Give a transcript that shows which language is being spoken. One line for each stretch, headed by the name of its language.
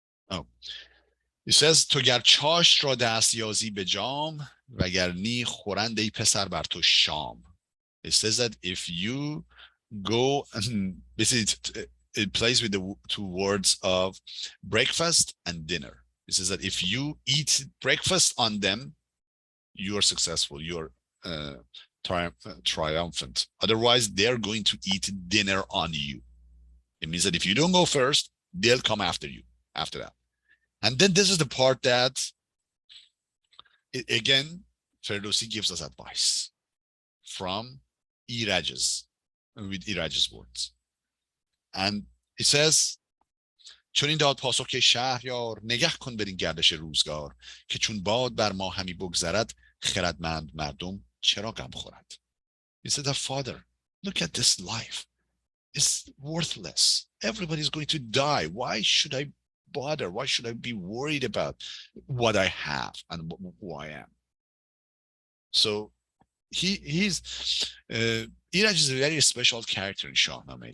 English: Oh, it says
Persian: تو گر چاشت را دست یازی به جام وگر نی خورند ای پسر بر تو شام.
English: It says that if you go, and basically it plays with the two words of breakfast and dinner. It says that if you eat breakfast on them, you are successful, you're triumphant. Otherwise, they're going to eat dinner on you. It means that if you don't go first, they'll come after you after that. And then this is the part that, again, Ferdowsi gives us advice from with Iraj's words. And it says,
Persian: چون این داد پاسخ که شهریار نگه کن بر این گردش روزگار که چون باد بر ما همی بگذرد خردمند مردم چرا غم خورد.
English: He said, father, look at this life. It's worthless. Everybody's going to die. Why should I bother? Why should I be worried about what I have and who I am? So Iraj is a very special character in Shahnameh.